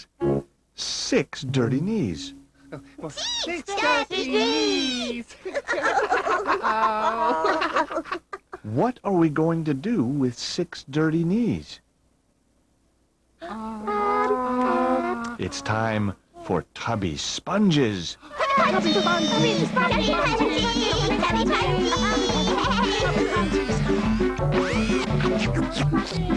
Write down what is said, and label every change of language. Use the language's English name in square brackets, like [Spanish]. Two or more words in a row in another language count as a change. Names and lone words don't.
[English] 6 dirty knees. Six dirty knees! What are we going to do with 6 dirty knees? It's time for Tubby Sponges. Tubby Pansies! Tubby Pansies! Tubby Pansies!